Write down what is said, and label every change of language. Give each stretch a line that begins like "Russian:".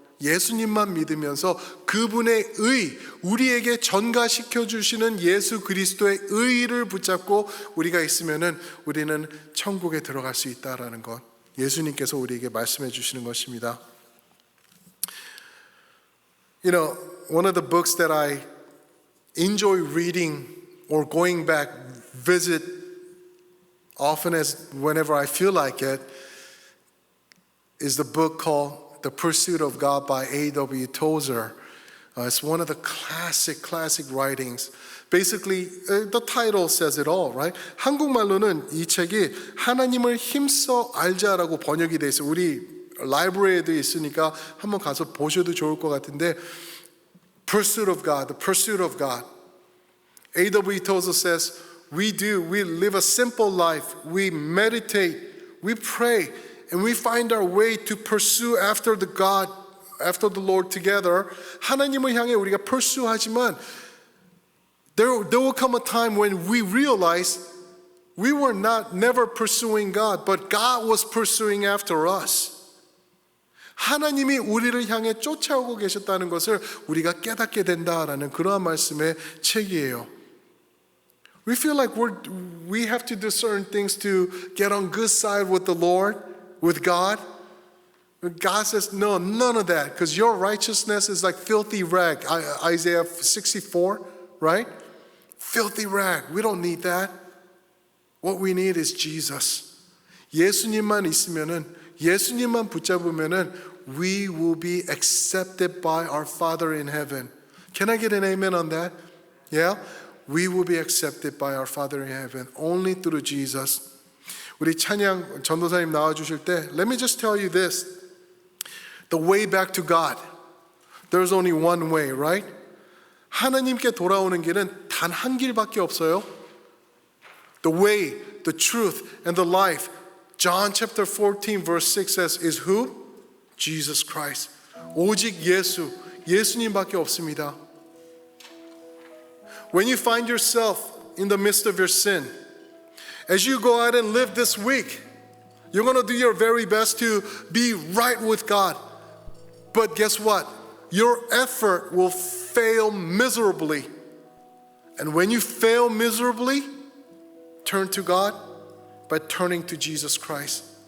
Korean: 예수님만 믿으면서 그분의 의, 우리에게 전가시켜 주시는 예수 그리스도의 의를 붙잡고 우리가 있으면은 우리는 천국에 들어갈 수 있다라는 것. 예수님께서 우리에게 말씀해 주시는 것입니다.
English: You know, one of the books that I enjoy reading or going back, visit often as whenever I feel like it, is the book called The Pursuit of God by A.W. Tozer. It's one of the classic writings. Basically, the title says it all, right?
Korean: 한국말로는 이 책이 하나님을 힘써 알자라고 번역이 돼 있어요. 우리 라이브러리에도 있으니까 한번 가서 보셔도 좋을 것 같은데, Pursuit of God, The Pursuit of God.
English: A.W. Tozer says, we live a simple life. We meditate, we pray, and we find our way to pursue after the Lord together.
Korean: 하나님을 향해 우리가 pursue하지만
English: there will come a time when we realize we were never pursuing God, but God was pursuing after us.
Korean: 하나님이 우리를 향해 쫓아오고 계셨다는 것을 우리가 깨닫게 된다라는 그러한 말씀의 책이에요.
English: We feel like we have to do certain things to get on good side with the Lord, with God. God says, no, none of that, because your righteousness is like filthy rag. Isaiah 64, right? Filthy rag. We don't need that. What we need is Jesus.
Korean: 예수님만 있으면은, 예수님만 붙잡으면은
English: we will be accepted by our Father in heaven. Can I get an amen on that? Yeah? We will be accepted by our Father in heaven only through Jesus.
Korean: 우리 찬양 전도사님 나와주실 때,
English: let me just tell you this. The way back to God. There's only one way, right?
Korean: 하나님께 돌아오는 길은 단 한 길밖에 없어요.
English: The way, the truth, and the life. John chapter 14 verse 6 says is who? Jesus Christ.
Korean: 오직 예수님밖에 없습니다.
English: When you find yourself in the midst of your sin, as you go out and live this week, you're going to do your very best to be right with God. But guess what? Your effort will fail miserably. And when you fail miserably, turn to God by turning to Jesus Christ.